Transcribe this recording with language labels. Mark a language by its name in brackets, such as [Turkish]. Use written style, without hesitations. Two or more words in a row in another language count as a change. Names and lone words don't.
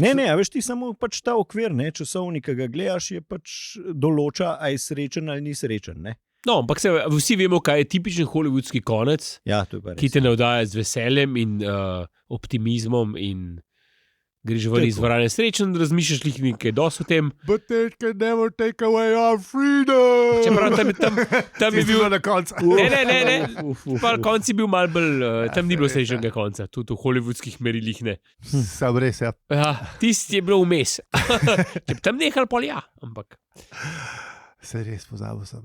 [Slovenian] Ne, a veš, ti samo pač ta okvir, ne, časovni, ki ga gledaš, je pač določa, a je srečen ali ni srečen, ne. No, ampak vsi vemo, kaj je tipičen hollywoodski konec, ja, to je pa res, ki te navdaja z veseljem in optimizmom in greš ven iz dvorane srečen, razmišljaš nekaj dosti o tem. [English] But they can never take away our freedom. [Slovenian] Čeprav tam je bil na koncu. Ne. Pa konc je bil malo bolj, tam ni bilo srečnega konca, tudi v hollywoodskih merilih ne. Sam res, ja. Ja, tisti je bilo vmes. Če bi tam nehal, pol ja, ampak... Se res pozabil sem.